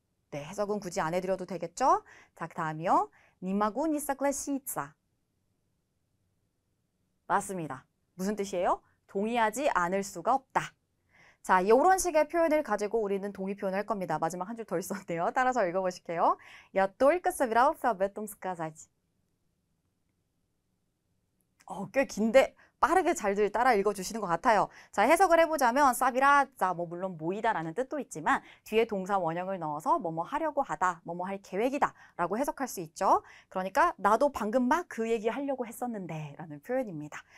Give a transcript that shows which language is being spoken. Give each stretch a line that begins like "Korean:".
Korean: 네, 해석은 굳이 안 해드려도 되겠죠? 자, 그 다음이요.
Russian: Не могу не согласиться.
Korean: 맞습니다. 무슨 뜻이에요? 동의하지 않을 수가 없다. 자, 이런 식의 표현을 가지고 우리는 동의 표현을 할 겁니다. 마지막 한 줄 더 있었네요. 따라서 읽어보실게요.
Russian: Я только собирался об этом сказать.
Korean: 꽤 긴데 빠르게 잘들 따라 읽어주시는 것 같아요. 자, 해석을 해보자면 사비라자, 뭐 물론 모이다라는 뜻도 있지만 뒤에 동사 원형을 넣어서 뭐뭐 하려고 하다, 뭐뭐 할 계획이다 라고 해석할 수 있죠. 그러니까 나도 방금 막 그 얘기 하려고 했었는데 라는 표현입니다.